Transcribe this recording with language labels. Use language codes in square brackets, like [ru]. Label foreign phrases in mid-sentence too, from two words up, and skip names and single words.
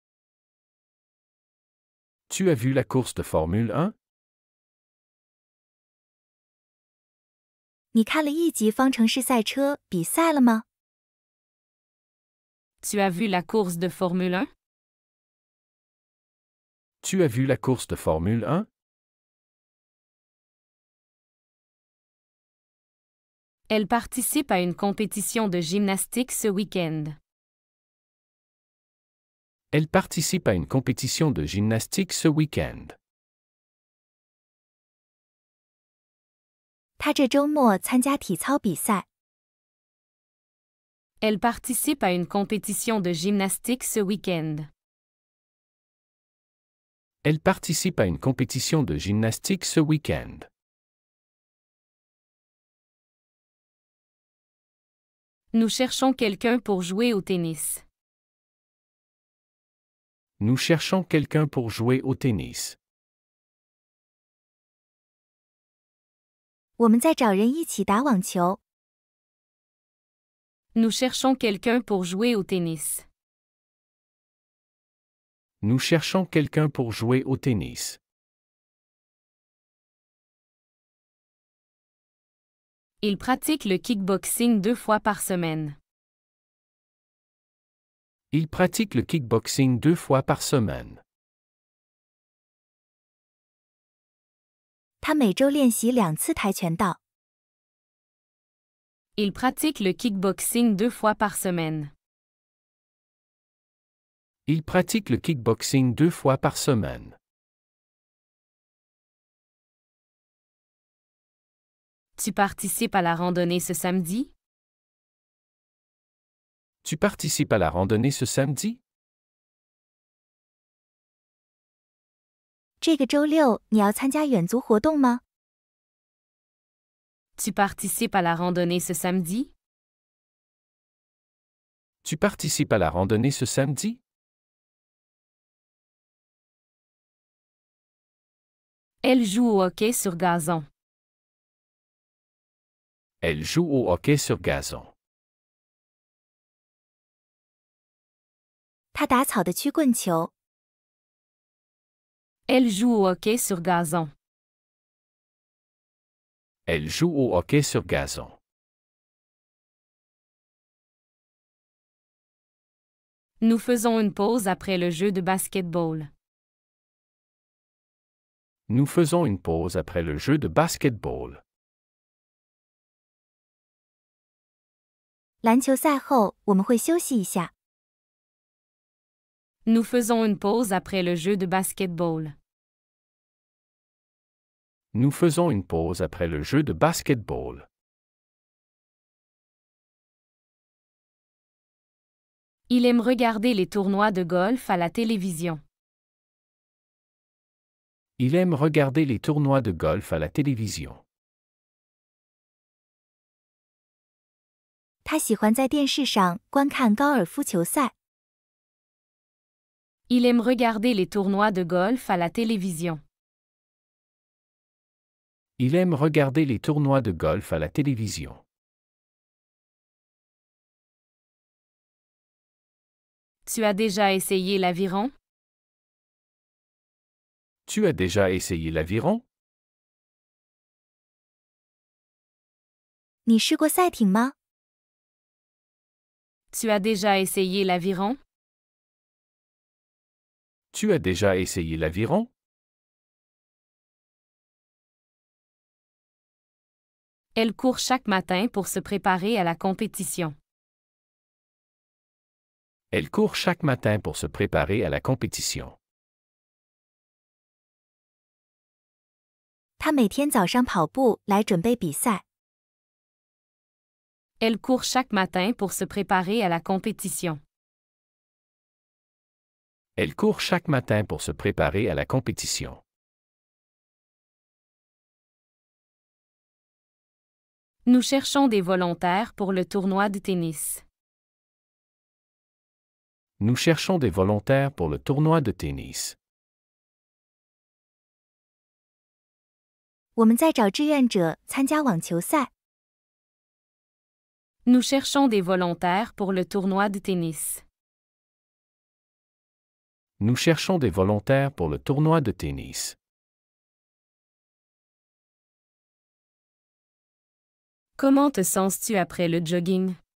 [fr] Tu as vu la course de Formule 1? [zh] 你看了一级方程式赛车比赛了吗？ [fr] Tu as vu la course de Formule 1? Tu as vu la course de Formule 1? Elle participe à une compétition de gymnastique ce week-end. Elle participe à une compétition de gymnastique ce week-end. [zh] 他这周末参加体操比赛。 [fr] Elle participe à une compétition de gymnastique ce week-end. Elle participe à une compétition de gymnastique ce week-end. Nous cherchons quelqu'un pour jouer au tennis. Nous cherchons quelqu'un pour jouer au tennis. [zh] 我们在找人一起打网球。 [fr] Nous cherchons quelqu'un pour jouer au tennis. Nous cherchons quelqu'un pour jouer au tennis. Il pratique le kickboxing 2 fois par semaine. Il pratique le kickboxing 2 fois par semaine. [zh] 他每周练习2次跆拳道。 [fr] Il pratique le kickboxing 2 fois par semaine. Il pratique le kickboxing 2 fois par semaine. Tu participes à la randonnée ce samedi? Tu participes à la randonnée ce samedi? [zh] 这个周六你要参加远足活动吗？ [fr] Tu participes à la randonnée ce samedi? Tu participes à la randonnée ce samedi? Elle joue au hockey sur gazon. Elle joue au hockey sur gazon. [zh] 他打草的曲棍球。 [fr] Elle joue au hockey sur gazon. Elle joue au hockey sur gazon. Nous faisons une pause après le jeu de basketball. Nous faisons une pause après le jeu de basketball. [zh] 篮球赛后我们会休息一下。 [fr] Nous faisons une pause après le jeu de basketball. Nous faisons une pause après le jeu de basketball. Il aime regarder les tournois de golf à la télévision. Il aime regarder les tournois de golf à la télévision. [zh] 他喜欢在电视上观看高尔夫球赛。 [fr] Il aime regarder les tournois de golf à la télévision. Il aime regarder les tournois de golf à la télévision. Tu as déjà essayé l'aviron? Tu as déjà essayé l'aviron? [zh] 你试过赛艇吗？ [fr] Tu as déjà essayé l'aviron? Tu as déjà essayé l'aviron? Elle court chaque matin pour se préparer à la compétition. Elle court chaque matin pour se préparer à la compétition. [zh] 他每天早上跑步来准备比赛。 [fr] Elle court chaque matin pour se préparer à la compétition. Elle court chaque matin pour se préparer à la compétition. Nous cherchons des volontaires pour le tournoi de tennis. Nous cherchons des volontaires pour le tournoi de tennis. [zh] 我们在找志愿者参加网球赛。 [fr] Nous cherchons des volontaires pour le tournoi de tennis. Nous cherchons des volontaires pour le tournoi de tennis. Comment te sens-tu après le jogging?